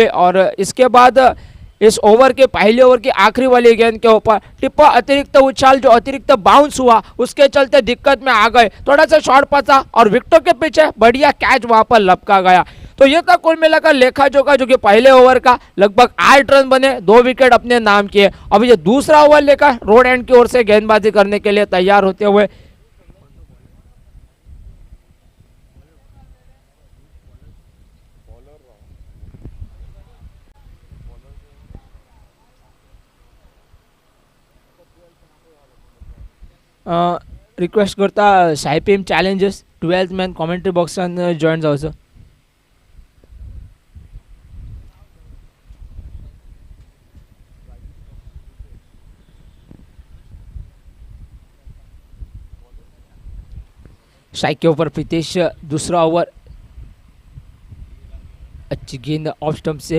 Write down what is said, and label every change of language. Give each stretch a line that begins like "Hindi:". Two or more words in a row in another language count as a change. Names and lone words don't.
Hindi: और इसके बाद इस ओवर के पहले ओवर की आखिरी वाली गेंद के ऊपर टिप्पा अतिरिक्त उछाल, जो अतिरिक्त बाउंस हुआ उसके चलते दिक्कत में आ गए, थोड़ा सा शॉट फंसा और विकेटों के पीछे बढ़िया कैच वहां पर लपका गया। तो ये था कुल मिलाकर लेखा जोखा, जो कि पहले ओवर का लगभग 8 रन बने, 2 विकेट अपने नाम किए। अब ये दूसरा ओवर लेकर
English: road end
Hindi: की ओर से गेंदबाजी करने के लिए तैयार होते हुए
Konkani: रिक्वेस्ट करता साइपेम चॅलेंजर्स 12th मॅन कॉमेंट्री बॉक्सान जॉईन जावचो.
Hindi: स्ट्राइक के ऊपर प्रीतेश, दूसरा ओवर, अच्छी गेंद
English: off stump
Hindi: से